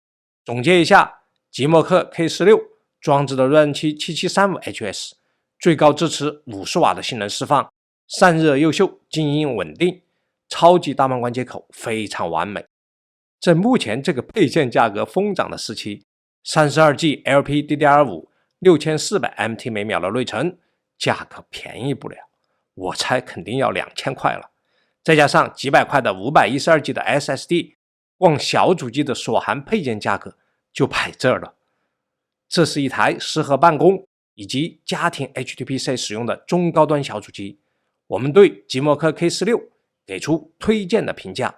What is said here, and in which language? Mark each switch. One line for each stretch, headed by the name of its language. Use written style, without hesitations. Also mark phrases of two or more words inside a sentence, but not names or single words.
Chinese: 總結一下，极墨克 K16 裝置的 Ryzen 7 7735HS 最高支持50瓦的性能釋放，散熱優秀，靜音穩定，超級大滿貫接口非常完美。在目前這個配件價格瘋漲的時期， 32G LPDDR5 6400MT 每秒的內存價格便宜不了，我猜肯定要2000塊了。再加上幾百塊的 512G 的 SSD， 光小主機的所含配件價格就擺這兒了。這是一台適合辦公以及家庭 HTPC 使用的中高端小主機，我們對极墨克 K16 給出推薦的評價。